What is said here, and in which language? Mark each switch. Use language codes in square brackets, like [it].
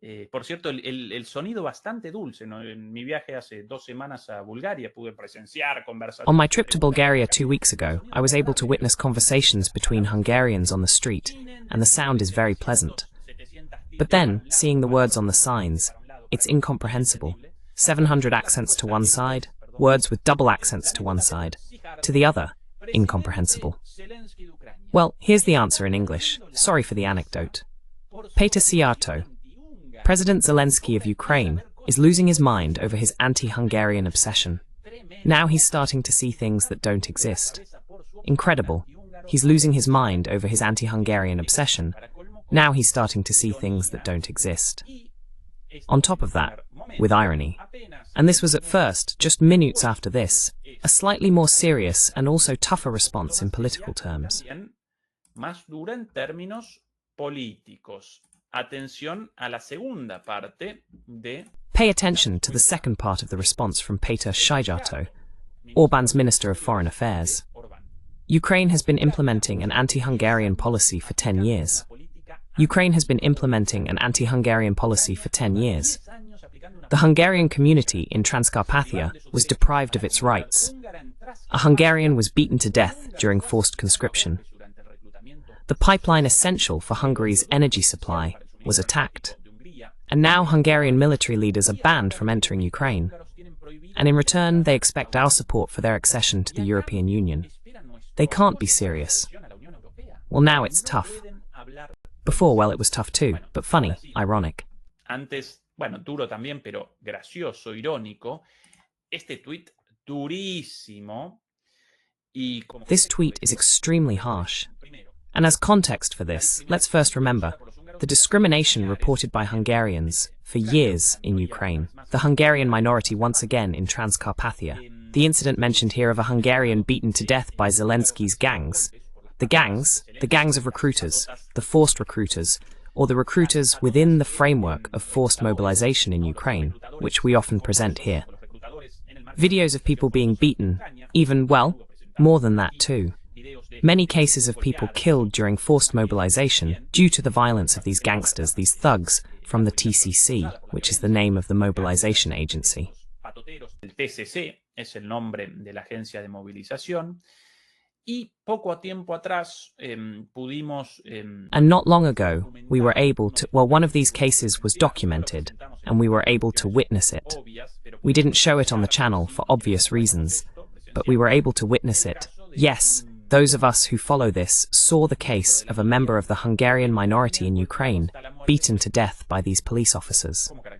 [es] Por cierto, el sonido bastante dulce, ¿no? En mi viaje hace 2 semanas a Bulgaria pude presenciar conversaciones. [en] On my trip to Bulgaria 2 weeks ago, I was able to witness conversations between Hungarians on the street, and the sound is very pleasant. But then, seeing the words on the signs, it's incomprehensible. 700 accents to one side, words with double accents to one side, to the other, incomprehensible. Well, here's the answer in English. Sorry for the anecdote. Péter Szijjártó, President Zelensky of Ukraine, is losing his mind over his anti-Hungarian obsession. Now he's starting to see things that don't exist. Incredible. He's losing his mind over his anti-Hungarian obsession. Now he's starting to see things that don't exist. On top of that, with irony, and this was at first, just minutes after this, a slightly more serious and also tougher response in political terms. [es] Más dura en términos políticos. Atención a la segunda parte de... [en] Pay attention to the second part of the response from Péter Szijjártó, Orban's Minister of Foreign Affairs. Ukraine has been implementing an anti-Hungarian policy for 10 years. Ukraine has been implementing an anti-Hungarian policy for 10 years. The Hungarian community in Transcarpathia was deprived of its rights. A Hungarian was beaten to death during forced conscription. The pipeline essential for Hungary's energy supply was attacked. And now Hungarian military leaders are banned from entering Ukraine. And in return, they expect our support for their accession to the European Union. They can't be serious. Well, now it's tough. Before, well, it was tough too, but funny, ironic. [es] Antes, bueno, duro también, pero gracioso, irónico. Este tweet durísimo. [en] This tweet is extremely harsh. And as context for this, let's first remember the discrimination reported by Hungarians for years in Ukraine. The Hungarian minority once again in Transcarpathia. The incident mentioned here of a Hungarian beaten to death by Zelensky's gangs. The gangs of recruiters, the forced recruiters, or the recruiters within the framework of forced mobilization in Ukraine, which we often present here. Videos of people being beaten, even, well, more than that too. many cases of people killed during forced mobilization due to the violence of these gangsters, these thugs, from the TCC, which is the name of the mobilization agency. [es] El TCC es el nombre de la agencia de movilización. Y poco tiempo atrás pudimos... [en] And not long ago, we were able to... Well, one of these cases was documented, and we were able to witness it. We didn't show it on the channel for obvious reasons, but we were able to witness it. Yes, those of us who follow this saw the case of a member of the Hungarian minority in Ukraine beaten to death by these police officers.